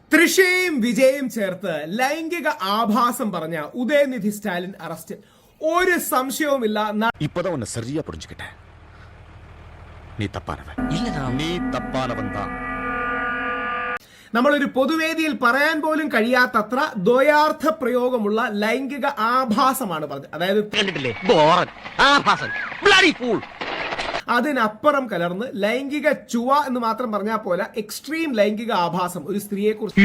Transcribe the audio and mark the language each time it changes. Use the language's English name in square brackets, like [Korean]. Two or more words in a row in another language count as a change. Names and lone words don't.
[Malayalam] തൃശയും വിജയും ചേർത്ത് ലൈംഗിക ആഭാസം പറഞ്ഞ ഉദയനിധി സ്റ്റാലിൻ അറസ്റ്റ്. ഒരു സംശയവുമില്ല. [Tamil] இப்பதான் உன்னை சரியா புரிஞ்சுக்கிட்டேன். நீ தப்பானவன் தான். [Malayalam] നമ്മളൊരു പൊതുവേദിയിൽ പറയാൻ പോലും കഴിയാത്തത്ര ദ്വയാർത്ഥ പ്രയോഗമുള്ള ലൈംഗിക ആഭാസമാണ് പറഞ്ഞത്. അതായത് അതിനപ്പുറം കലർന്ന് ലൈംഗിക ചുവ എന്ന് മാത്രം പറഞ്ഞാൽ പോലെ എക്സ്ട്രീം ലൈംഗിക ആഭാസം ഒരു സ്ത്രീയെ കുറിച്ച്